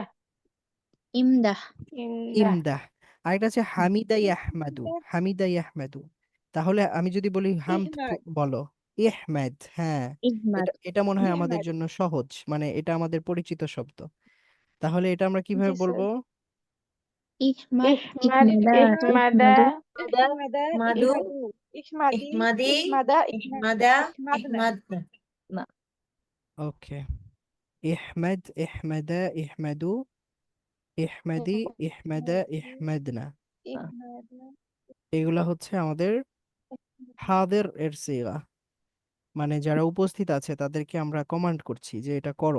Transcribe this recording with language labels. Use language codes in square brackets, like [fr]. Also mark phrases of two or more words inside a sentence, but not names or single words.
[bn] ইমদাহ, ইমদাহ। ইমদাহ। আরেকটা আছে [ar] حَمِدَ يَحْمَدُ, حَمِدَ يَحْمَدُ. [bn] তাহলে আমি যদি বলি হামদ ইহমাদ, বলো, ইহমাদ। হ্যাঁ, ইহমাদ, এটা এটা মনে হয় আমাদের ইহমাদ। জন্য সহজ, মানে এটা আমাদের পরিচিত শব্দ। তাহলে এটা আমরা জি কিভাবে স্যার। বলবো? ইহমাদ, ইহমাদ, ইহমাদা, ইহমাদা, ইহমাদু, ইহমাদা, ইহমাদু, [ar] اِحْمَدُوا، اِحْمَدِي, [bn] ইহমাদি, ইহমাদা, ইহমাদা, ইহমাদনা। ইহমাদনা। না, ওকে। [ar] اِحْمَدْ، اِحْمَدَا، اِحْمَدُوا، اِحْمَدِي، اِحْمَدَا، اِحْمَدْنَ. [bn] না। ইহমাদা, এগুলা হচ্ছে আমাদের হাদের এর সিগা, মানে যারা উপস্থিত আছে তাদেরকে আমরা কমান্ড করছি যে এটা করো।